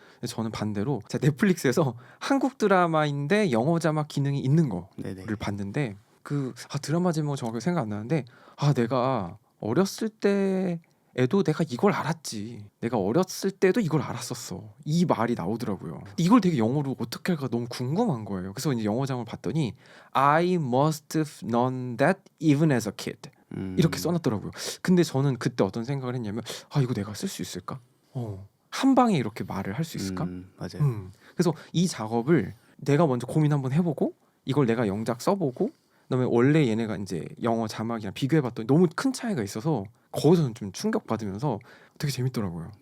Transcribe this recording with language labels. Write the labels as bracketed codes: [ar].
[ko] 근데 저는 반대로 제가 넷플릭스에서 한국 드라마인데 영어 자막 기능이 있는 거를 네네. 봤는데 드라마 제목은 정확하게 생각 안 나는데 내가 어렸을 때에도 내가 이걸 알았지. 내가 어렸을 때도 이걸 알았었어. 이 말이 나오더라고요. 이걸 되게 영어로 어떻게 할까 너무 궁금한 거예요. 그래서 이제 영어 자막을 봤더니 [en] I must have known that even as a kid. [ko] 이렇게 써놨더라고요. 근데 저는 그때 어떤 생각을 했냐면 이거 내가 쓸 수 있을까? 한 방에 이렇게 말을 할 수 있을까? 맞아요. 그래서 이 작업을 내가 먼저 고민 한번 해보고 이걸 내가 영작 써보고 그다음에 원래 얘네가 이제 영어 자막이랑 비교해봤더니 너무 큰 차이가 있어서 거기서는 좀 충격받으면서 되게 재밌더라고요.